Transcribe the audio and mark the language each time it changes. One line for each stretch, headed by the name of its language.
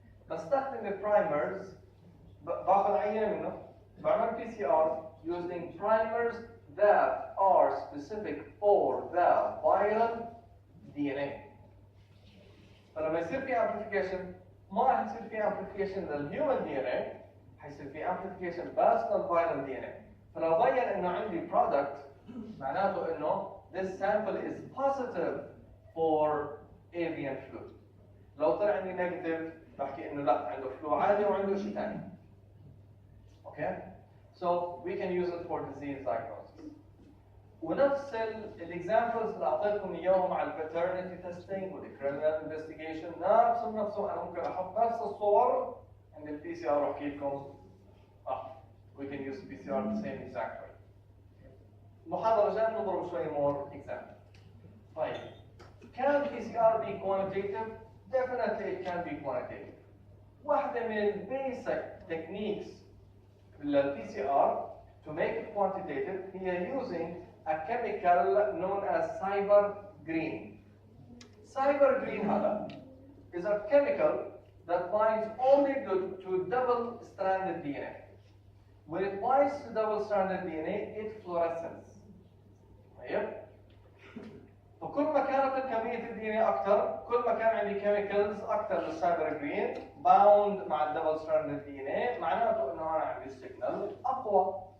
Arabic: بستخدم البرايمرز، باخذ عينه منه بعمل بي سي ار
English: using primers that are specific for the viral DNA.
Arabic: فلما يصير في amplification ما راح يصير في amplification للhuman DNA، حيصير في amplification بس للviral DNA. فلو بين انه عندي product معناته انه
English: this sample is positive for avian flu.
Arabic: لو طلع عندي negative بحكي انه لا عنده فلو عادي وعنده شيء ثاني. اوكي؟
English: So we can use it for disease diagnosis.
Arabic: ونفس الاكزامبلز اللي اعطيتكم اياهم على الباترنتي تيستينج والكريمنال انفستيجيشن نفسهم انا ممكن احط نفس الصور عند البي سي ار واحكي لكم
English: we can use PCR the same exact way.
Arabic: المحاضرة الجاية نضرب شوي
English: more example.
Arabic: طيب
English: can PCR be quantitative? Definitely it can be quantitative.
Arabic: واحدة من البيسك
English: techniques لل PCR to make it quantitative
Arabic: هي
English: using a chemical known as cyber green. Cyber green
Arabic: هذا
English: is a chemical that binds only to double-stranded DNA. When it binds to double-stranded DNA, it fluoresces.
Arabic: طيب؟ فكل ما كانت كمية الدي ان اي أكثر، كل ما كان عندي كيميكالز أكثر للسايبر جرين باوند مع الدبل ستراندد دي ان اي، معناته إنه أنا عندي سيجنال أقوى.